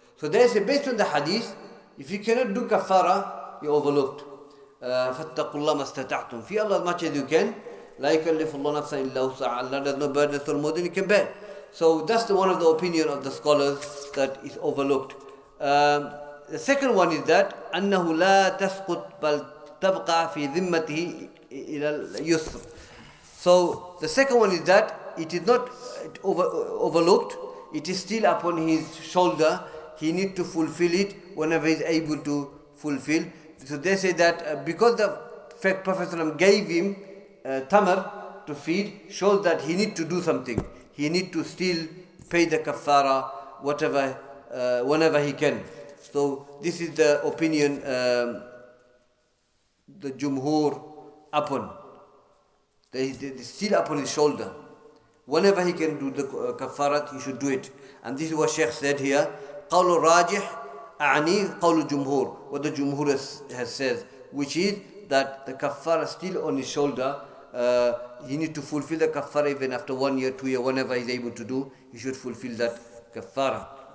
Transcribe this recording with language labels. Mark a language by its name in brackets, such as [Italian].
[English] So they say, based on the hadith, if you cannot do kaffara, you overlooked. [Arabic] فَاتَّقُوا اللَّهَ مَا اسْتَطَعْتُمْ, [English] fear Allah as much as you can. [Arabic] لَا يُكَلِّفُ اللَّهُ نَفْسًا إِلَّا وُسْعَهَا, [English] Allah does not burden us more than you can bear. So that's one of the opinion of the scholars that is overlooked. The second one is that [Arabic] أنه لا تسقط بل تبقى في ذمته إلى اليسر. [English] So the second one is that it is not overlooked, it is still upon his shoulder. He needs to fulfill it whenever he is able to fulfill. So they say that because the fact Prophet ﷺ gave him tamar to feed, shows that he needs to do something. He needs to still pay the kaffara, whatever, whenever he can. So this is the opinion the jumhur upon. They still upon his shoulder. Whenever he can do the kafarat, he should do it. And this is what Shaykh said here. [Arabic] قول الراجح أعني قول الجمهور. [English] What the jumhur has said, which is that the kafara still on his shoulder. He needs to fulfill the kafara even after 1 year, 2 years, whenever he's able to do, he should fulfill that kafara.